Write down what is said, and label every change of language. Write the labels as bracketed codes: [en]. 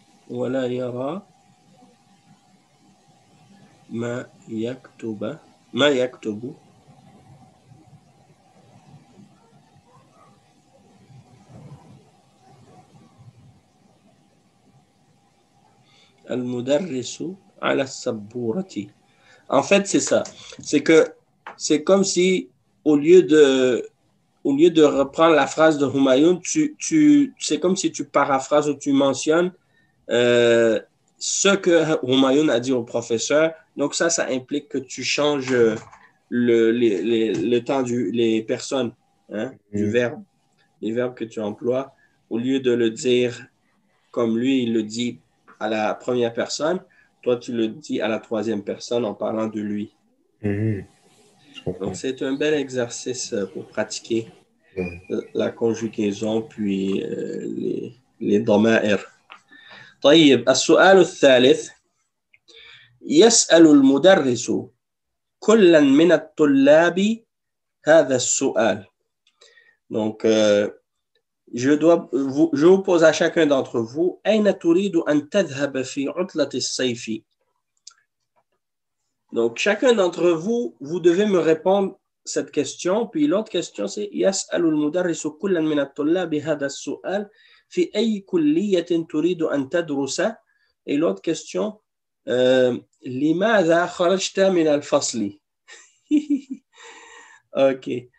[ar] ولا يرى ما يكتب المدرس على السبورة. [fr] En fait, c'est ça. C'est comme si au lieu de reprendre la phrase de Humayun, c'est comme si tu paraphrases ou tu mentionnes ce que Humayun a dit au professeur. Donc ça implique que tu changes le temps les personnes, du verbe, les verbes que tu emploies. Au lieu de le dire comme lui, il le dit à la première personne, toi tu le dis à la troisième personne en parlant de lui. Je comprends. Donc, c'est un bel exercice pour pratiquer Mm. la conjugaison puis les ضمائر. [ar] طيب السؤال الثالث يسأل المدرس كلا من الطلاب هذا السؤال. [fr] Donc, je vous pose à chacun d'entre vous [ar] أين تريد أن تذهب في عطلة الصيف؟ [fr] Donc, chacun d'entre vous, vous devez me répondre cette question. Puis l'autre question, c'est [ar] يسأل المدرس كلا من الطلاب هذا السؤال في أي كلية تريد أن تدرس؟ [fr] Et l'autre question, [ar] لماذا خرجت من الفصل؟ OK.